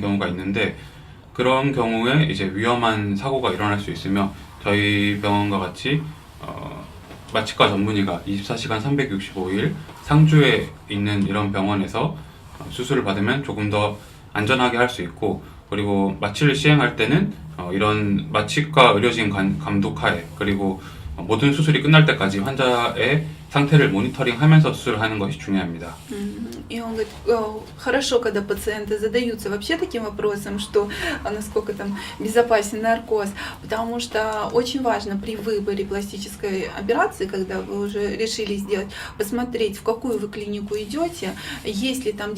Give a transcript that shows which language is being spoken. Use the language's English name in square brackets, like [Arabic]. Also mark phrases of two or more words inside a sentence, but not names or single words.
[Korean] 경우가 있는데, 그런 경우에 이제 위험한 사고가 일어날 수 있으며 저희 병원과 같이 마취과 전문의가 24시간 365일 상주에 있는 이런 병원에서 수술을 받으면 조금 더 안전하게 할 수 있고, 그리고 마취를 시행할 때는 이런 마취과 의료진 감독하에, 그리고 모든 수술이 끝날 때까지 환자의 상태를 모니터링하면서 수술을 하는 것이 중요합니다. [Russian] И он говорит, хорошо, когда пациенты задаются вообще таким вопросом, что насколько там безопасен наркоз, потому что очень важно при выборе пластической операции, когда вы уже решили сделать, посмотреть, в какую вы клинику идете, есть ли там